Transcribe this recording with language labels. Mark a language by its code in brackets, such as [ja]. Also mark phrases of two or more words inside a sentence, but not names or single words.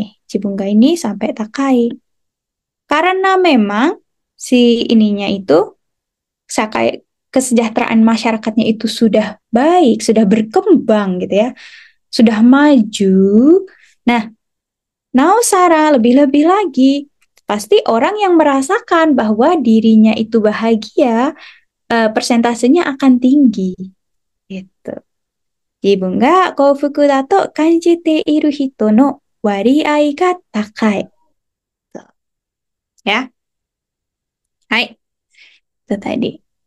[id] Cibungga ini sampai Takai. Karena memang si ininya itu Sakai kesejahteraan masyarakatnya itu sudah baik, sudah berkembang gitu ya. Sudah maju. Nah, Nausara lebih-lebih lagi. Pasti orang yang merasakan bahwa dirinya itu bahagia, persentasenya akan tinggi. Gitu. [ja] 自分が幸福だと感じている人の割合が高い. [id] Tuh. Ya. Hai, itu tadi.